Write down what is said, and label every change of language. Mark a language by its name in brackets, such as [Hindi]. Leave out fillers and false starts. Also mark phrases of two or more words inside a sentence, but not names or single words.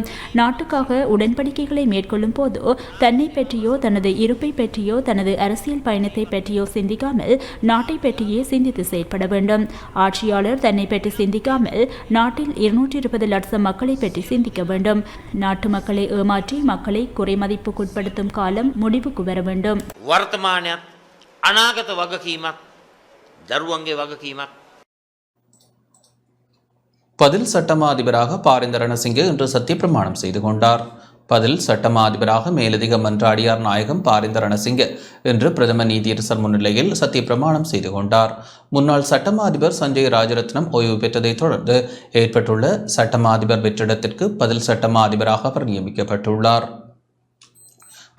[Tamil] நாட்டுக்காக உடன்படிக்கைகளை மேற்கொள்ளும் போது தன்னை பற்றியோ தனது இருப்பை பற்றியோ தனது அரசியல் பயணத்தை பற்றியோ சிந்திக்காமல் நாட்டை பற்றியே சிந்தித்து செயற்பட வேண்டும். ஆட்சியாளர் தன்னை பற்றி சிந்திக்காமல் நாட்டில் 220 லட்சம் மக்களை பற்றி சிந்திக்க வேண்டும். நாட்டு மக்களை ஏமாற்றி மக்களை குறைமதிப்புக்குட்படுத்தும் காலம் முடிவுக்கு வர வேண்டும். [Sinhala] වර්තමානයත් අනාගත වගකීමක් දරුවන්ගේ වගකීමක්. [Tamil] பதில் சட்டமா அதிபராக பாரிந்த ரணசிங்க இன்று சத்தியப்பிரமாணம் செய்து கொண்டார். பதில் சட்டமா அதிபராக மேலதிக மன்றாடியார் நாயகம் பாரிந்த ரணசிங்க இன்று பிரதம நீதியரசர் முன்னிலையில் சத்தியப்பிரமாணம் செய்து கொண்டார். முன்னாள் சட்டமா அதிபர் சஞ்சய் ராஜரத்னம் ஓய்வு பெற்றதைத் தொடர்ந்து ஏற்பட்டுள்ள சட்டமா அதிபர் வெற்றிடத்திற்கு பதில் சட்டமா அதிபராக அவர் நியமிக்கப்பட்டுள்ளார்.